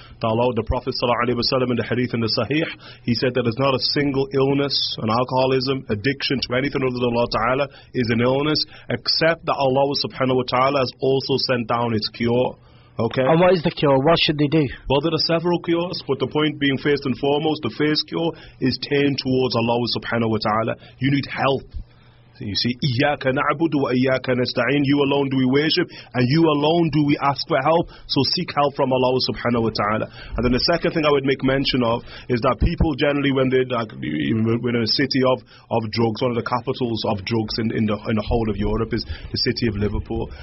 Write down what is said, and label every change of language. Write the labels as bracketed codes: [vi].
[en] The Prophet sallallahu alaihi wasallam in the hadith in the Sahih, he said that there's not a single illness, an alcoholism, addiction to anything other than Allah ta'ala is an illness, except that Allah subhanahu wa ta'ala has also sent down its cure. Okay. And what is the cure? What should they do? Well, there are several cures, but the point being, first and foremost, the first cure is turned towards Allah subhanahu wa ta'ala. You need help. You see, [ar] إِيَّاكَ نَعْبُدُ وَإِيَّاكَ نَسْتَعِينُ. [en] You alone do we worship, and you alone do we ask for help. So seek help from Allah subhanahu wa ta'ala. And then the second thing I would make mention of is that people generally, when they're in a city of drugs, one of the capitals of drugs in the whole of Europe is the city of Liverpool.